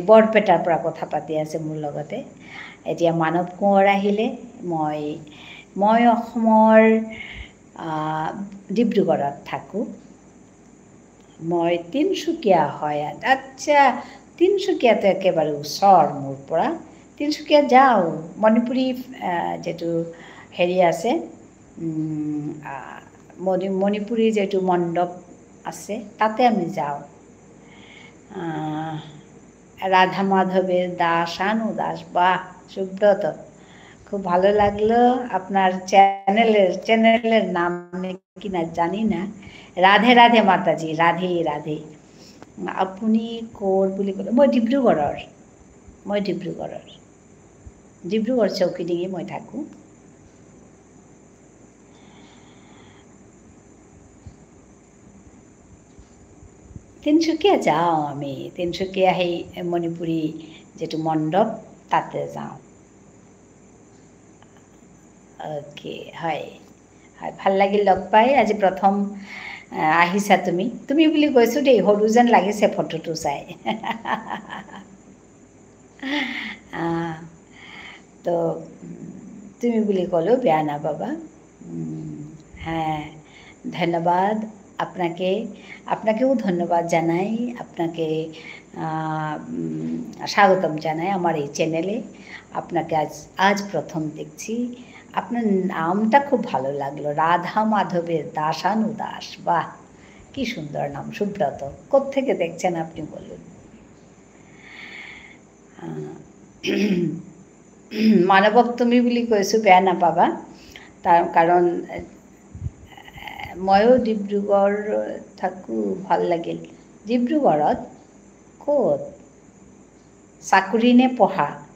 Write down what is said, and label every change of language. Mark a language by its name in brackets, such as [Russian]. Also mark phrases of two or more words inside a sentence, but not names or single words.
[Assamese] বৰপেটাৰ পৰা কথা পাতি আছে মোৰ লগতে এতিয়া মানৱ কোঁৱৰ আহিলে মই অসমৰ ডিব্ৰুগড়ত থাকোঁ মই তিনিচুকীয়া হয় আচ্ছা তিনিচুকীয়াতো একেবাৰে ওচৰ মোৰ পৰা তিনিচুকীয়া যাওঁ মণিপুৰী যিটো হেৰি আছে মণিপুৰী যিটো মণ্ডপ আছে তাতে আমি যাওঁ [Bangla] রাধা মাধবের দাস আনু দাস বাহ সুব্রত খুব ভালো লাগলো আপনার চ্যানেলের নাম কি না জানি না রাধে রাধে মাতাজি রাধে রাধে [Assamese] আপুনি ক'ৰ বুলি ক'লে মই ডিব্ৰুগড় চৌকিডিঙি মই থাকোঁ তিনিচুকীয়া যাওঁ আমি তিনিচুকীয়া সেই মণিপুৰী যিটো মণ্ডপ তাতে যাওঁ অ'কে হয় হয় ভাল লাগিল লগ পাই আজি প্ৰথম আহিছা তুমি বুলি কৈছোঁ দেই সৰু যেন লাগিছে ফটোটো চাই তো তুমি বুলি ক'লেও বেয়া নাপাবা। [Bangla] হ্যাঁ, ধন্যবাদ আপনাকে, আপনাকেও ধন্যবাদ জানাই, আপনাকে স্বাগতম জানাই আমার এই চ্যানেলে। আপনাকে আজ প্রথম দেখছি। আপনার নামটা খুব ভালো লাগলো, রাধা মাধবের দাসানুদাস। বাহ, কি সুন্দর নাম, সুব্রত। কোত্থেকে দেখছেন আপনি বলুন? [Assamese] মানৱক তুমি বুলি কৈছোঁ, বেয়া নাপাবা। তাৰ কাৰণ ময়ো ডিব্ৰুগড় থাকোঁ, ভাল লাগিল। ডিব্ৰুগড়ত ক'ত? চাকৰি নে পঢ়া?